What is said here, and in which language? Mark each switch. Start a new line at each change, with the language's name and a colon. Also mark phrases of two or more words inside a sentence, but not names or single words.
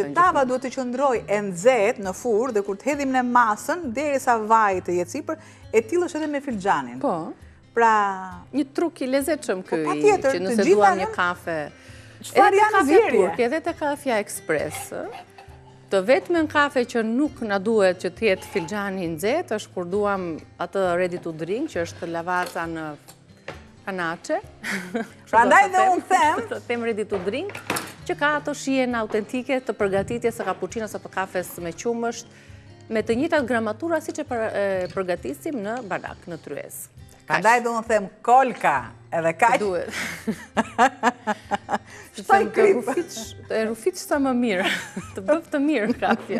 Albanian: Që tava duhet të qëndroj e nxehtë në furrë dhe kur të hedhim në masën, derisa vaji të jetë sipër, e tillë është edhe me filxhanin. Po. Pra, një truk i lezetshëm ky, që nëse duam një kafe. Çfarë janë nxjerrje? Edhe te kafja ekspres. Të vetëm në kafe që nuk na duhet që të jetë filxhani i nxehtë është kur duam atë
English: ready to drink,
Albanian: që është Lavazza në kanaçe. Prandaj dhe unë
English: them ready to drink,
Albanian: që ka ato shijen autentike të përgatitjes së kapuçinos apo kafes me qumësht, me të njëjtat gramatura siç e përgatisim në barak, në tryez. Prandaj dhe unë them kolka edhe kaq. Duhet. E rrufit sa më mirë, të bëf të mirë kafja.